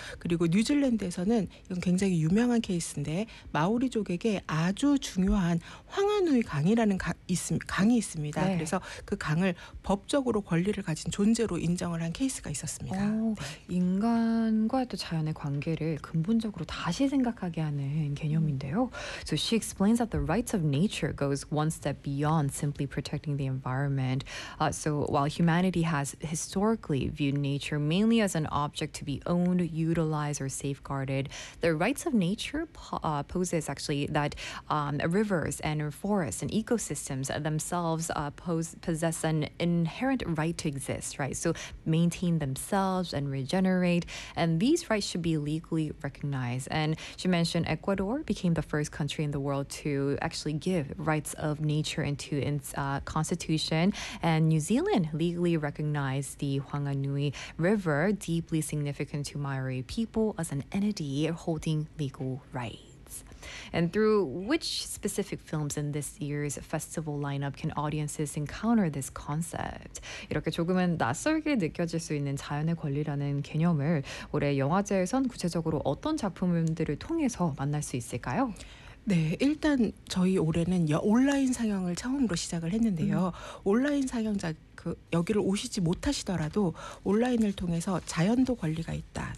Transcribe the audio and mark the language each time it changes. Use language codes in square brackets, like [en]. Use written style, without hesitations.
[ko] 그리고 뉴질랜드에서는 이건 굉장히 유명한 케이스인데 마오리족에게 아주 중요한 황하누이 강이라는 강이 있습니다. 네. 그래서 그 강을 법적으로 권리를 가진 존재로 인정을 한 케이스가 있었습니다. 인간과 또 자연의 관계를 근본적으로 다시 생각하게 하는 개념인데요. [en] So she explains that the rights of nature goes one step beyond simply protecting the environment. So while humanity has historically viewed nature mainly as an object to be owned, utilized, or safeguarded, the rights of nature poses actually that rivers and forests and ecosystems themselves possess an inherent right to exist, right? So maintain themselves and regenerate, and these rights should be legally recognized. And she mentioned Ecuador became the first country in the world to actually give rights of nature into its constitution, and New Zealand legally recognized the Whanganui River, deeply significant to Maori people as an entity holding legal rights. And through which specific films in this year's festival lineup can audiences encounter this concept? [ko] 이렇게 조금은 낯설게 느껴질 수 있는 자연의 권리라는 개념을 올해 영화제에선 구체적으로 어떤 작품들을 통해서 만날 수 있을까요? 네, 일단 저희 올해는 온라인 상영을 처음으로 시작을 했는데요. 온라인 상영작 여기를 오시지 못하시더라도 온라인을 통해서 자연도 권리가 있다.